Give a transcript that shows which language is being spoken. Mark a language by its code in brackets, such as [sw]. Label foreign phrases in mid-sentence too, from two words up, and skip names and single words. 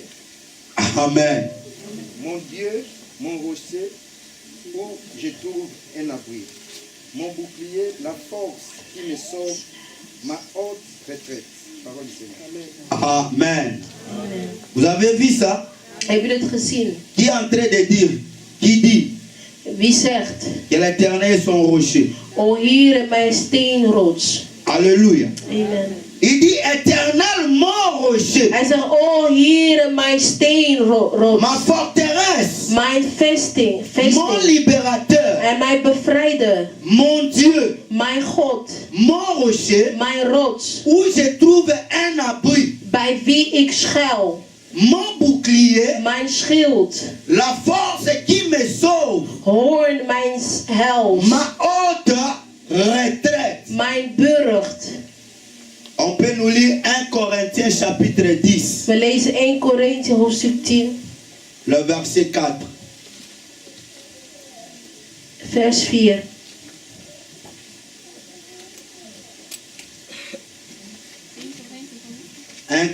[fr] Amen. Mon Dieu, mon rocher, où je trouve un abri. Mon bouclier, la force qui me sauve, ma haute retraite. Parole du Seigneur. Amen. Vous avez vu ça? [nl] Heb je het gezien? [fr] Qui est en train de dire? Qui dit [nl] Wie zegt: [fr] que l'Éternel est son rocher? [nl] O Heere, mijn steenrots. [fr] Alléluia. Amen. Il dit éternel mon rocher, [nl] Hij zegt: O Heere, mijn steenrots. [fr] ma forteresse, [nl] Mijn vesting. [fr] mon libérateur, [nl] En mijn bevrijder. [fr] mon Dieu, [nl] Mijn God. [fr] mon rocher, [nl] Mijn rots. [fr] où je trouve un abri, [nl] Bij wie ik schuil. [fr] mon bouclier, [nl] Mijn schild. [fr] la force qui me sauve, [nl] Hoorn mijn hels. [fr] ma haute retraite. [nl] Mijn burcht. [fr] On peut nous lire 1 Corinthiens chapitre 10, [nl] We lezen 1 Korinthe hoofdstuk 10, [fr] le verset 4. [nl] vers 4. 1